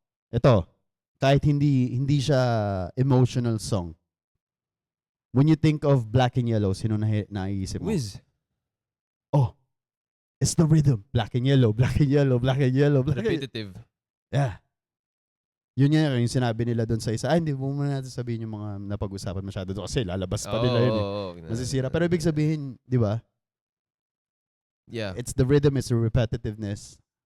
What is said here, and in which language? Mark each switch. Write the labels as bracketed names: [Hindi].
[Filipino] Ito. Kahit hindi siya emotional song. [English] When you think of Black and Yellow, [Filipino] sino naiisip mo? [English] Wiz. It's the rhythm. Black and yellow, black and yellow, black and yellow. Repetitive. [Filipino] Yeah. Yun nga yung sinabi nila doon sa isa. Hindi mo muna natin sabihin yung mga napag-usapan masyado doon kasi lalabas pa nila yun. Nasisira. Pero ibig sabihin, di ba? [English] Yeah. It's the rhythm, it's the repetitiveness.